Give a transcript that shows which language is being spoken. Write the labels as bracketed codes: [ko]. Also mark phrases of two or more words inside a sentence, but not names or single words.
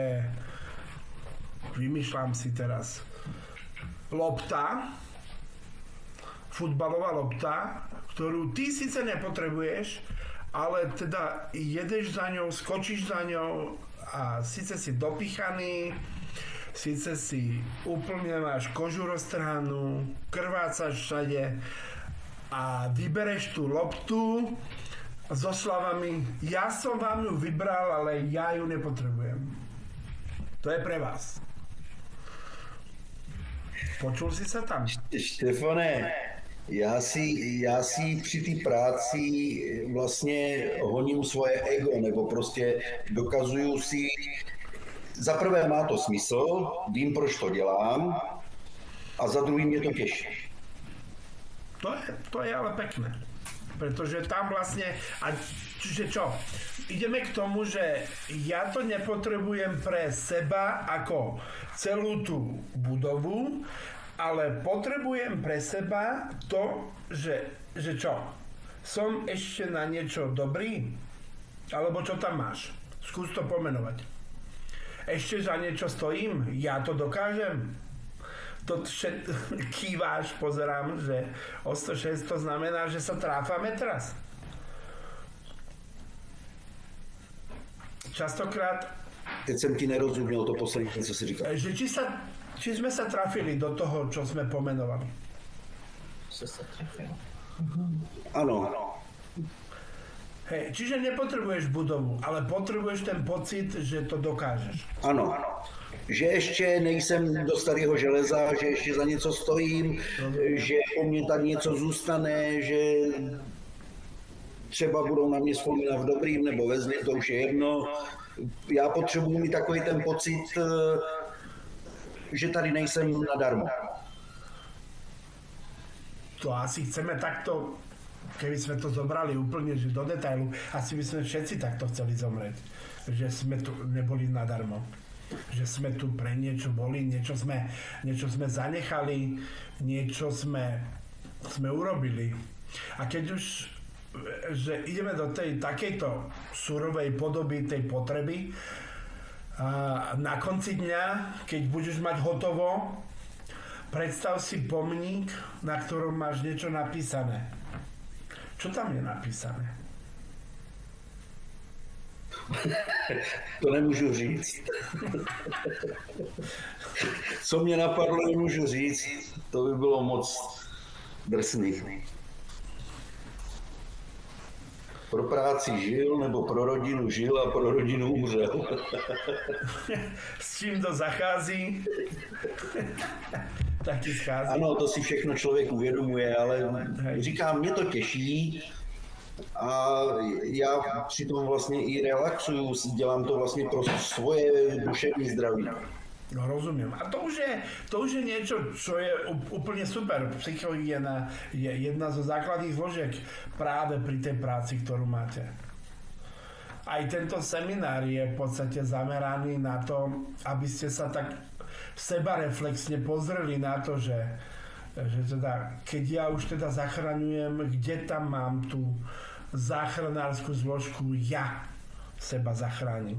[sk] vymýšľam si teraz, lopta, futbalová lopta, ktorú ty síce nepotrebuješ, ale teda jedeš za ňou, skočíš za ňou a síce si dopichaný, síce si úplne máš kožu roztrhanú, krvácaš všade a vybereš tú loptu so slovami, ja som vám ju vybral, ale ja ju nepotrebujem. To je pre vás. Počul si sa tam? Štefane, [cs] já si při té práci vlastně honím svoje ego, nebo prostě dokazuju si, za prvé má to smysl, vím, proč to dělám, a za druhý mě to těší. [sk] To je ale pekné. Pretože tam vlastne, a čiže čo? Ideme k tomu, že ja to nepotrebujem pre seba ako celú tú budovu, ale potrebujem pre seba to, že čo? Som ešte na niečo dobrý? Alebo čo tam máš? Skús to pomenovať. Ešte za niečo stojím? Ja to dokážem? Kýváš, pozerám, že o 106 to znamená, že sa tráfame teraz. Častokrát... [cs] Teď jsem ti nerozuměl to poslední, co si říkal. [sk] Že či sme sa trafili do toho, čo sme pomenovali. [cs] Ano. [sk] Hej, čiže nepotrebuješ budovu, ale potrebuješ ten pocit, že to dokážeš. [cs] Ano. Že ještě nejsem do starého železa, že ještě za něco stojím, že po mně tak něco zůstane, že třeba budou na mě vzpomínat v dobrým nebo ve zlým, to už je jedno. Já potřebuji mít takový ten pocit, že tady nejsem nadarmo. [sk] To asi chceme takto, keby sme to zobrali úplne že do detailu, asi by sme všetci takto chceli zomrieť. Že sme tu neboli nadarmo. Že sme tu pre niečo boli, niečo sme zanechali, niečo sme urobili. A keď už že ideme do tej takejto surovej podoby tej potreby, a na konci dňa, keď budeš mať hotovo, predstav si pomník, na ktorom máš niečo napísané. Čo tam je napísané? [cs] To nemůžu říct. Co mě napadlo, nemůžu říct. To by bylo moc drsný. Pro práci žil, nebo pro rodinu žil a pro rodinu umřel. S čím to zachází? Tak ti schází. Ano, to si všechno člověk uvědomuje, ale říkám, mě to těší a já přitom vlastně i relaxuju, dělám to vlastně pro svoje duševní zdraví. [sk] No rozumiem. A to už je niečo, čo je úplne super. Psychohygiena je jedna zo základných zložiek práve pri tej práci, ktorú máte. Aj tento seminár je v podstate zameraný na to, aby ste sa tak sebareflexne pozreli na to, že teda, keď ja už teda zachraňujem, kde tam mám tú záchranárskú zložku, ja seba zachránim.